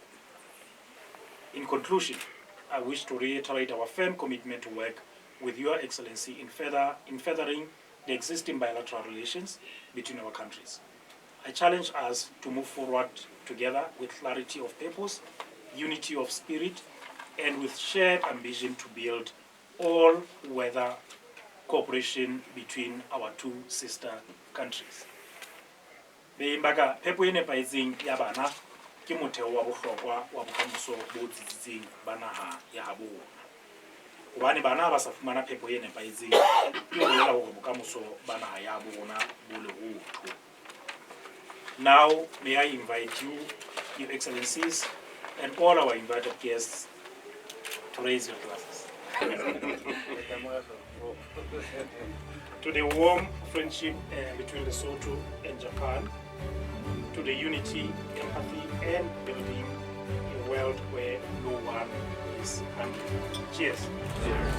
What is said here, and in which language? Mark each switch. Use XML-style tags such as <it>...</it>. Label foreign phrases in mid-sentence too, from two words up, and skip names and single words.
<en>In conclusion, I wish to reiterate our firm commitment to work with Your Excellency in furthering the existing bilateral relations between our countries. I challenge us to move forward together with clarity of purpose, unity of spirit, and with shared ambition to build all-weather cooperation between our two sister countries.</en> <st>Beimbaga phepo e nepahetseng ya bana ke motheo wa bohlokwa wa bokamoso bo tsitsitseng ba naha ya habo rona. Hobane bana ba sa fumana phepo e nepahetseng ke ho bolela hore bokamoso ba naha ya habo rona bo lehotho.</st> <en>Now, may I invite you, Your Excellencies, and all our invited guests to raise your glasses. To the warm friendship between Lesotho and Japan, to the unity, empathy, and building a world where no one is hungry.</en>